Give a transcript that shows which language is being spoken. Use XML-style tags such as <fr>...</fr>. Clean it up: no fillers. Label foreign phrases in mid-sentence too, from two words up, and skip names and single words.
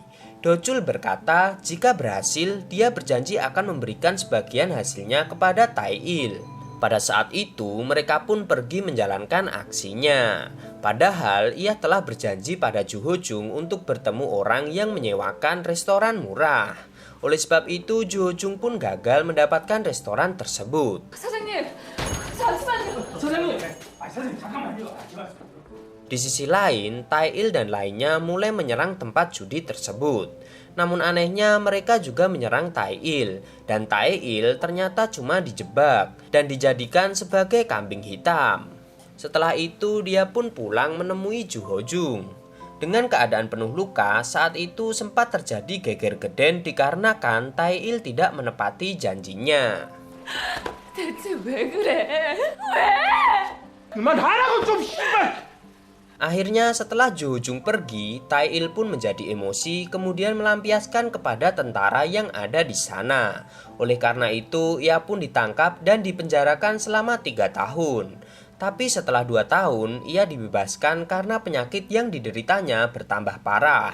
<id>Do-chul berkata jika berhasil dia berjanji akan memberikan sebagian hasilnya kepada Tae-il. Pada saat itu mereka pun pergi menjalankan aksinya. Padahal ia telah berjanji pada Ju Ho-jung untuk bertemu orang yang menyewakan restoran murah. Oleh sebab itu Ju Ho-jung pun gagal mendapatkan restoran tersebut.</id> <ko>사장님, 잠시만요.</ko> <id>Di sisi lain, Tae-il dan lainnya mulai menyerang tempat judi tersebut. Namun anehnya mereka juga menyerang Tae-il, dan Tae-il ternyata cuma dijebak dan dijadikan sebagai kambing hitam. Setelah itu dia pun pulang menemui Ju Ho-jung. Dengan keadaan penuh luka, saat itu sempat terjadi</id> <jv>geger geden</jv> <id>dikarenakan Tae-il tidak menepati janjinya.</id> <ko>대체 왜 그래? 왜? 그만하라고 좀 씨발.</ko> <id>Akhirnya setelah Ju Ho-jung pergi, Tae-il pun menjadi emosi kemudian melampiaskan kepada tentara yang ada di sana. Oleh karena itu ia pun ditangkap dan dipenjarakan selama 3 tahun. Tapi setelah 2 tahun ia dibebaskan karena penyakit yang dideritanya bertambah parah.</id>